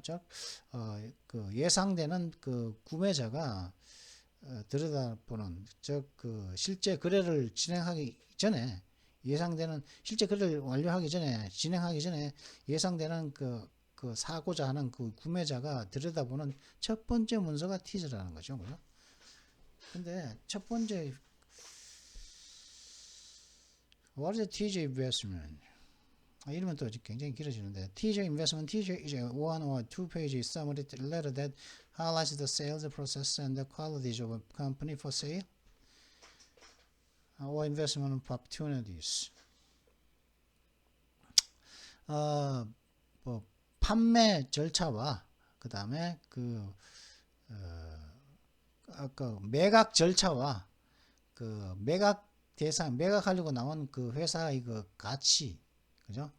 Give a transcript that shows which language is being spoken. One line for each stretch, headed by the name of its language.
Korean: 즉, 그 예상되는 그 구매자가 들여다보는, 즉 그 실제 거래를 진행하기 전에, 예상되는 실제 거래를 완료하기 전에, 진행하기 전에 예상되는 그 사고자 하는 그 구매자가 들여다보는 첫 번째 문서가 티저라는 거죠. 그죠? 근데 첫 번째,
English: what is a teaser investment?
Korean: 이러면 또 굉장히 길어지는데,
English: teaser investment, teaser is a one or two page summary letter that highlights the sales process and the qualities of a company for sale or investment opportunities.
Korean: 뭐 판매 절차와 그 다음에 그 매각 절차와 그 매각 대상, 매각하려고 나온 그 회사의 그 가치, 그죠?